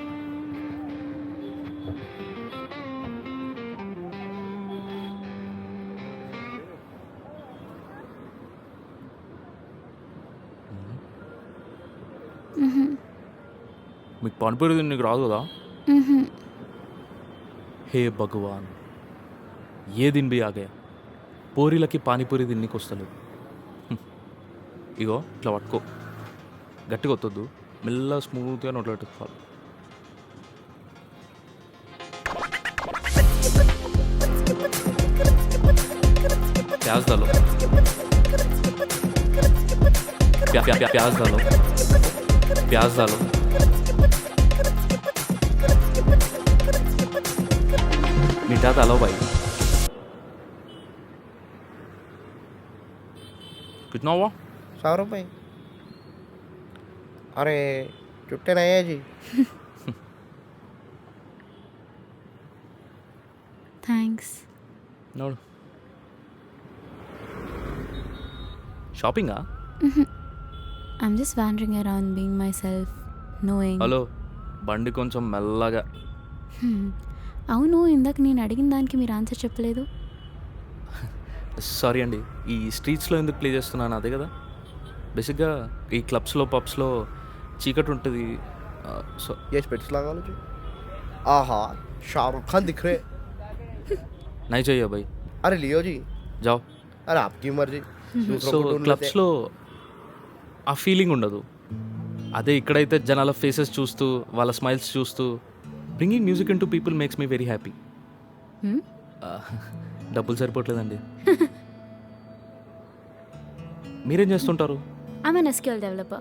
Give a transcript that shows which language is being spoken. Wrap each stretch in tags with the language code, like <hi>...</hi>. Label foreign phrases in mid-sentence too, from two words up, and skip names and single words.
<te>మీకు పానీపూరి నీకు రాదు కదా?</te> <hi>हे भगवान, ये दिन भी आगे,</hi> <te>పూరీలకి పానీపూరి తిన్నీకి వస్తలేదు. ఇగో ఇట్లా పట్టుకో, గట్టిగా వత్తొద్దు, మెల్ల స్మూత్గా నోట్లో పెట్టుకోవాలి.</te> <hi>प्याज डालो, प्याज डालो, प्याज डालो. मीठा डालो भाई. कितना हुआ? 100 रुपये. अरे चुट्टे नहीं है जी.</hi> <te>థ్యాంక్స్. నోడు. షాపింగా?</te> <en>I'm just wandering around being myself, knowing.</en> <te>హలో, బండి కొంచెం మెల్లగా. అవును, ఇందాక నేను అడిగిన దానికి మీరు ఆన్సర్ చెప్పలేదు. సారీ అండి, ఈ స్ట్రీట్స్లో ఎందుకు ప్లే చేస్తున్నాను అదే కదా. బేసిక్గా ఈ క్లబ్స్లో పబ్స్లో చీకటి ఉంటుంది. సో</te> <hi>ये स्पेक्स लगा लो जी. आहा, शाहरुख खान दिख रहे. नहीं चाहिए भाई, अरे लियो जी. जाओ. अरे आपकी मर्जी. दूसरों సో को ढूंढ लेते.</hi> <te>క్లబ్స్లో ఆ ఫీలింగ్ ఉండదు. అదే ఇక్కడైతే జనాల ఫేసెస్ చూస్తూ వాళ్ళ స్మైల్స్ చూస్తూ</te> <en>bringing music into people makes me very happy.</en> <te>డబ్బులు సరిపోవట్లేదండి. మీరేం చేస్తుంటారు?</te> <en>I'm an SQL developer.</en>